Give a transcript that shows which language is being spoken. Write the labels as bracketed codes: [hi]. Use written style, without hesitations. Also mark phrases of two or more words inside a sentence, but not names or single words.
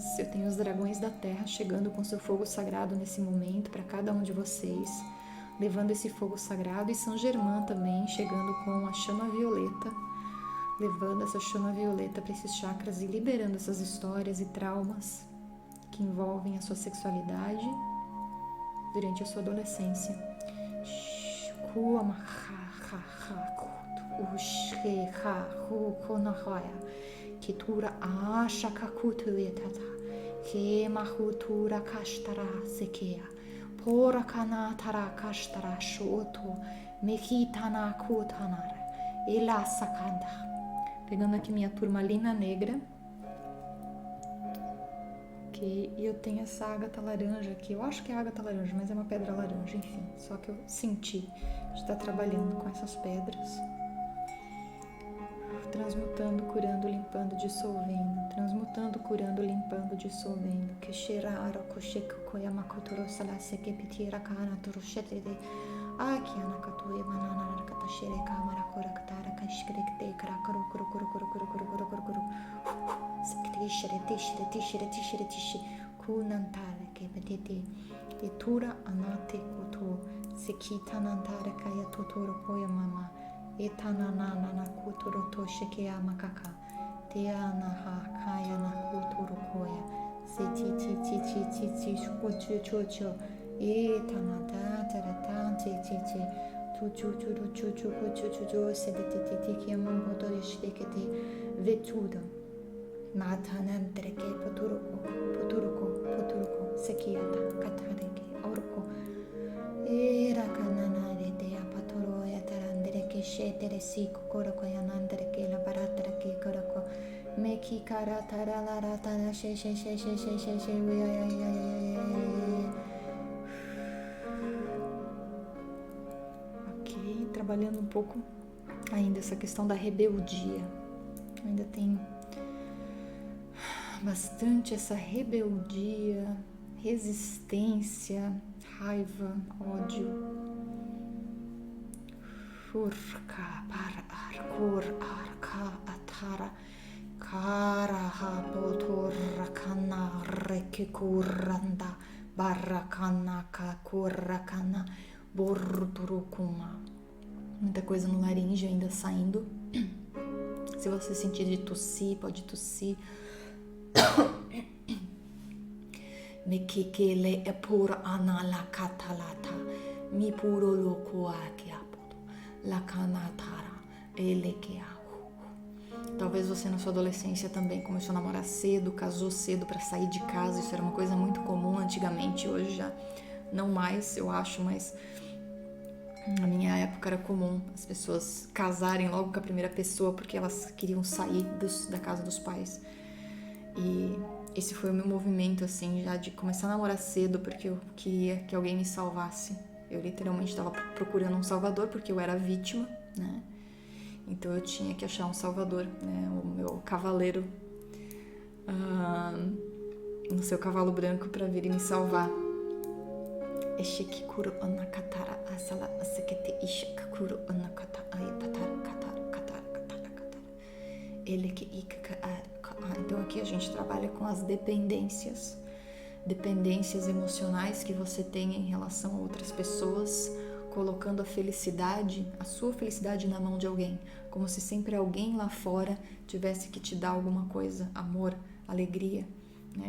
[pt] Eu tenho os dragões da terra chegando com seu fogo sagrado nesse momento para cada um de vocês, levando esse fogo sagrado, e São Germain também chegando com a chama violeta, levando essa chama violeta para esses chakras e liberando essas histórias e traumas que envolvem a sua sexualidade durante a sua adolescência. Kitura ashakakutuetata ke mahutura kashtara sekeya porakana tara kashtara shoto mekitana kutanara ela sakanda. Pegando aqui minha turmalina negra, que eu tenho essa ágata laranja aqui, eu acho que é ágata laranja, mas é uma pedra laranja, enfim, só que eu senti de estar trabalhando com essas pedras, transmutando, curando, limpando, dissolvendo, transmutando, curando, limpando, dissolvendo. Que cheirara kosheko koyamakotoro salaseke pitira kana toroshetede akiana katoe manana katashere kamara korakatara kashkrekte krakaro koro koro koro koro koro koro koro koro sekte shrete shrete shrete shrete kunantara ke petete etura anate koto sekita nantara kaya totoro koyamama etananana kuturo tosheke amakaka teanaha kaya na kuturo koya seti ti ti ti ti ti shukuchu chuchu etanada taratan ti ti ti tuchu churu chuchu kuchu chuchu sedete ti ti ki amangoto yeshtekete vetuda matanandreke poturuko sekiata katareke orko era kanana de apatoro yatarandere ke shetere siko koroko yanandere ke la baratara ke koroko meki karatara la ratara she ok, trabalhando um pouco ainda essa questão da rebeldia. Ainda tem bastante essa rebeldia, resistência, raiva, ódio. Furka par arkur arka atara karaha potorakana rekikuranda barakana kakurakana borturukuma. Muita coisa no laringe ainda saindo. Se você sentir de tossir, pode tossir. Mekikele e pura anala katalata mi puro loko akiapoto lakanatara elekeahu. Talvez você na sua adolescência também começou a namorar cedo, casou cedo para sair de casa. Isso era uma coisa muito comum antigamente, hoje já não mais, eu acho, mas na minha época era comum as pessoas casarem logo com a primeira pessoa porque elas queriam sair da casa dos pais. E esse foi o meu movimento, assim, já de começar a namorar cedo, porque eu queria que alguém me salvasse. Eu literalmente estava procurando um salvador, porque eu era vítima, né? Então eu tinha que achar um salvador, né? O meu cavaleiro no seu cavalo branco para vir e me salvar. Eshikikuro anakatara asala asekete ishikakuro anakata aitatara katara katara katara katara eleke ikaka. Então aqui a gente trabalha com as dependências emocionais que você tem em relação a outras pessoas, colocando a sua felicidade na mão de alguém, como se sempre alguém lá fora tivesse que te dar alguma coisa, amor, alegria, né?